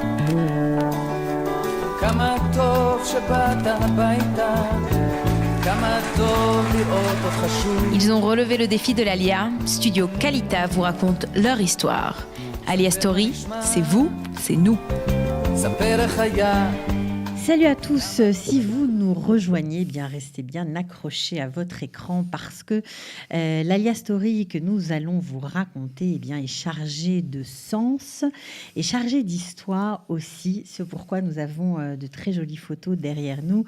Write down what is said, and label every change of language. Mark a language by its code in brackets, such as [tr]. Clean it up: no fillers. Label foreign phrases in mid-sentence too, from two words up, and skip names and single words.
[he] כמה טוב שבאת הביתה, כמה טוב לראות אותך שוב. [fr] Ils ont relevé le défi de l'Alia. Studio Kalita vous raconte leur histoire. Alia Story, c'est vous, c'est nous. [he] ספר איך היה. [fr] Salut à tous, si vous nous rejoignez, bien restez bien accrochés à votre écran parce que l'Alia Story que nous allons vous raconter est chargée de sens et chargée d'histoire aussi, ce pourquoi nous avons de très jolies photos derrière nous.